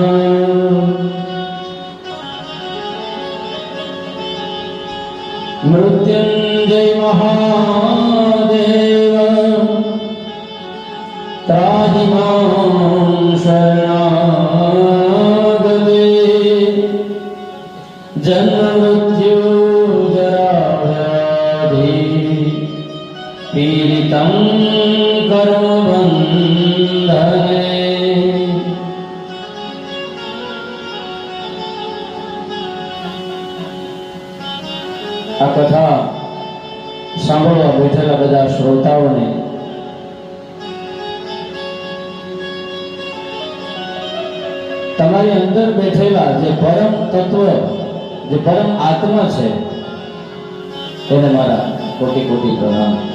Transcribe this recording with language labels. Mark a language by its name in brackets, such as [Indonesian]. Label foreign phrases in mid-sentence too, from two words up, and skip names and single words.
[Sanskrit] मृत्युंजय महादेव त्राहि मां शरणागते जन्म मृत्यु जरा व्याधि पीडितं कर्मबन्धने। [Gujarati] આ કથા સાંભળવા બેઠેલા બધા શ્રોતાઓને તમારી અંદર બેઠેલા જે પરમ તત્વ, જે પરમ આત્મા છે તેને મારા કોટી કોટી પ્રણામ।